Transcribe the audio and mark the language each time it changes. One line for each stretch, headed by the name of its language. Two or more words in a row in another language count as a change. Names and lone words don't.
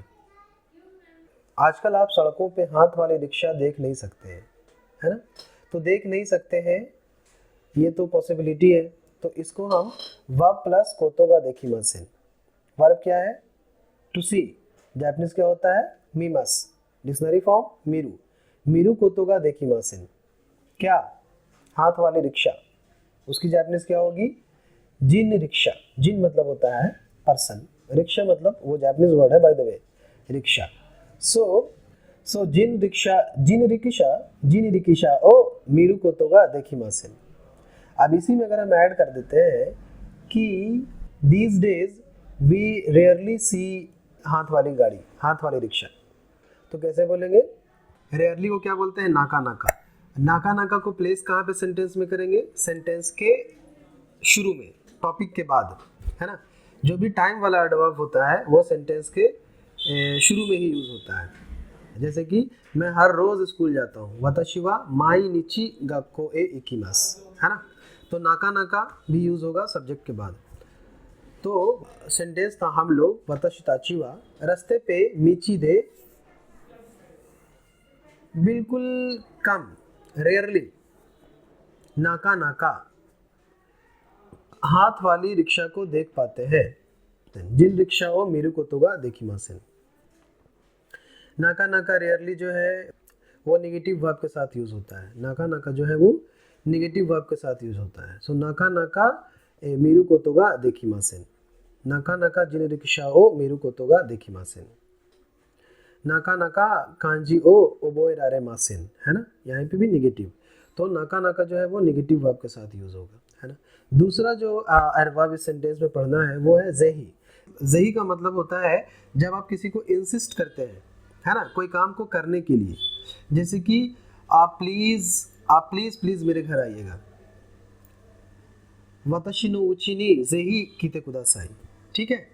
Hindi: आजकल आप सड़कों पे हाथ वाले रिक्शा देख नहीं सकते हैं, है ना। तो देख नहीं सकते हैं, ये तो पॉसिबिलिटी है। तो इसको हम
English: verb plus
Japanese: ことができません.
Hindi: वर्ब क्या है,
English: to see,
Hindi: जापानीज क्या होता है, मीमस,
English: dictionary form
Japanese: 見る、見ることができません,
Hindi: क्या, हाथ वाली रिक्शा, उसकी जापानीज क्या होगी,
Japanese: 人力車.
Hindi: जिन मतलब होता है पर्सन, रिक्शा मतलब वो
English: Japanese word
Hindi: है
English: by the way,
Hindi: रिक्शा। सो
Japanese: 人力車を見ることができません.
Hindi: अब इसी में अगर हम ऐड कर देते हैं कि
English: these days we rarely see
Hindi: हाथ वाली गाड़ी, हाथ वाली रिक्शा, तो कैसे बोलेंगे, रेयरली को क्या बोलते हैं,
Japanese: なかなか. なかなか
Hindi: को प्लेस कहाँ पे सेंटेंस में करेंगे, सेंटेंस के शुरू में, टॉपिक के बाद, है ना। जो भी टाइम वाला एडवर्ब होता है वो सेंटेंस के शुरू में ही यूज़ होता है। जैसे कि मैं हर रोज़ स्कूल जाता हूँ,
Japanese: 私は毎日学校へ行きます,
Hindi: है ना। तो
Japanese: なかなか
Hindi: भी यूज़ होगा सब्जेक्ट के बाद। तो सेंटेंस था हम लोग
Japanese: 私たちは
Hindi: रास्ते पे
Japanese: 道で,
Hindi: बिल्कुल कम, रेयरली,
Japanese: なかなか,
Hindi: हाथ वाली रिक्शा को देख पाते हैं,
Japanese: 人力車を見ることができません. なかなか
Hindi: रेयरली जो है वो
English: negative verb
Hindi: के साथ यूज़ होता है।
Japanese: なかなか
Hindi: जो है वो
English: negative verb
Hindi: के साथ यूज़ होता है।
Japanese: सो なかなか見ることができません、なかなか人力車を見ることができません、なかなか漢字を覚えられません,
Hindi: है ना, यहाँ पे भी नेगेटिव। तो
Japanese: なかなか
Hindi: जो है वो
English: negative verb
Hindi: के साथ यूज़ होगा, है ना। दूसरा जो वर्ब इस सेंटेंस में पढ़ना है वो है ज़ही। ज़ही का मतलब होता है जब आप किसी को इंसिस्ट करते हैं, है ना, कोई काम को करने के लिए, जैसे कि आप प्लीज़ मेरे घर आइएगा,
Japanese: 私の家にぜひ来てください,
Hindi: ठीक है।